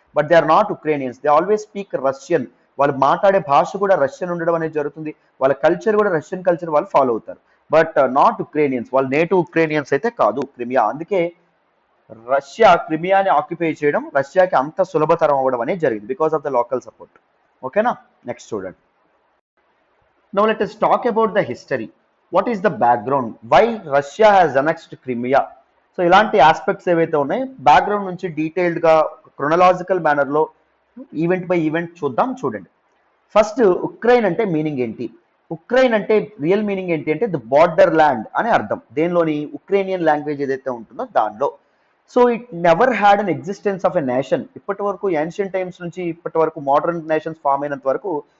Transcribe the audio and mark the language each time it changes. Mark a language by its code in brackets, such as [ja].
[en] But they are not Ukrainians, they always speak Russian. [te] వాళ్ళు మాట్లాడే భాష కూడా రష్యన్ ఉండడం అనేది జరుగుతుంది. వాళ్ళ కల్చర్ కూడా రష్యన్ కల్చర్ వాళ్ళు ఫాలో అవుతారు. బట్ నాట్ ఉక్రైనియన్స్, వాళ్ళు నేటివ్ ఉక్రైనియన్స్ అయితే కాదు క్రిమియా. అందుకే రష్యా క్రిమియాని ఆక్యుపై చేయడం రష్యాకి అంత సులభతరం అవ్వడం అనేది జరిగింది because of the local support. ఓకేనా? నెక్స్ట్ చూడండి. [en] Now let us talk about the history. What is the background? Why Russia has annexed Crimea? [te] So ఇలాంటి ఆస్పెక్ట్స్ ఏవైతే ఉన్నాయి బ్యాక్గ్రౌండ్ నుంచి డీటెయిల్డ్గా క్రొనలాజికల్ మేనర్లో ఈవెంట్ బై ఈవెంట్ చూద్దాం. చూడండి. ఫస్ట్ ఉక్రెయిన్ అంటే మీనింగ్ ఏంటి? ఉక్రెయిన్ అంటే రియల్ మీనింగ్ ఏంటి అంటే ది బార్డర్ ల్యాండ్ అని అర్థం. దేనిలోని? ఉక్రేనియన్ లాంగ్వేజ్ ఏదైతే ఉంటుందో దానిలో. [en] So it never had an existence of a nation. [te] ఇప్పటి వరకు ఏన్షియన్ టైమ్స్ నుంచి ఇప్పటి వరకు మోడర్న్ నేషన్స్ ఫామ్ అయినంత వరకు